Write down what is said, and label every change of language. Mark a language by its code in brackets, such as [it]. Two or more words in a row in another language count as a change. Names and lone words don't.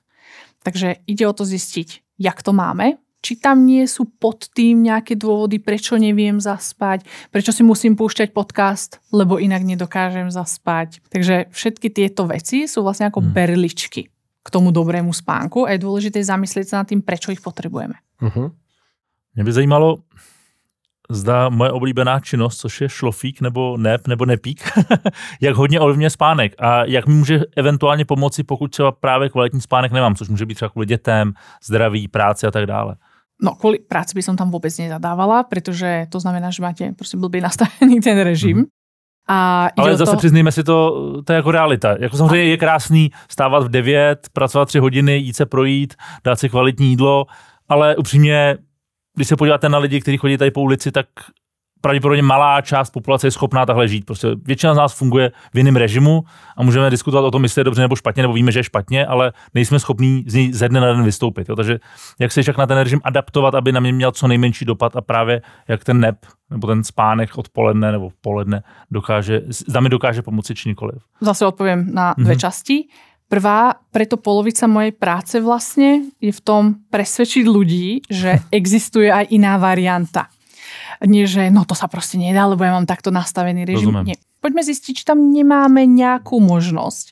[sk] Takže ide o to zistiť, jak to máme, či tam nie sú pod tým nejaké dôvody, prečo neviem zaspať, prečo si musím púšťať podcast, lebo inak nedokážem zaspať. Takže všetky tieto veci sú vlastne ako berličky k tomu dobrému spánku a je dôležité zamyslieť sa nad tým, prečo ich potrebujeme. [cs] Mě by zajímalo, zda moje oblíbená činnost, což je šlofík nebo nep nebo nepík, jak hodně ovlivňuje spánek a jak mi může eventuálně pomoci, pokud třeba právě kvalitní spánek nemám, což může být třeba kvůli dětem, zdraví, práci a tak dále. No, [sk] kvôli práci by som tam vôbec nezadávala, pretože to znamená, že máte proste blbý nastavený ten režim. Ale [cs] zase přiznejme si to je jako realita. Jako samozřejmě je krásný stávat v 9, pracovat 3 hodiny, jít se projít, dát si kvalitní jídlo, ale upřímně, když se podíváte na lidi, kteří chodí tady po ulici, tak pravděpodobně malá část populace je schopná takhle žít. Prostě většina z nás funguje v jiném režimu a můžeme diskutovat o tom, jestli je dobře nebo špatně, nebo víme, že je špatně, ale nejsme schopní z něj ze dne na den vystoupit. Jo? Takže jak se však na ten režim adaptovat, aby na mě měl co nejmenší dopad a právě jak ten nep nebo ten spánek odpoledne nebo poledne dokáže pomoci či nikoliv. [sk] Zase odpoviem na dve časti. Prvá, preto polovica mojej práce vlastne je v tom presvedčiť ľudí, že existuje aj iná varianta. Nie, že no to sa proste nedá, lebo ja mám takto nastavený režim. Nie. Poďme zistiť, či tam nemáme nejakú možnosť.